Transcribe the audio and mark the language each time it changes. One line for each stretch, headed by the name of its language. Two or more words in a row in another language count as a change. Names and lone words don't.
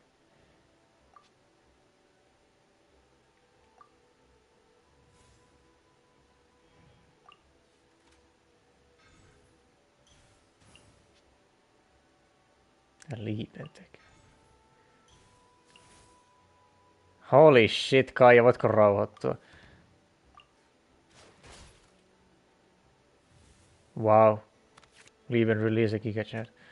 Finnish: Lieben tekee.
English: Holy shit,
Finnish: Kaija, voitko rauhoittua?
English: Wow. Lieben release Giga chat.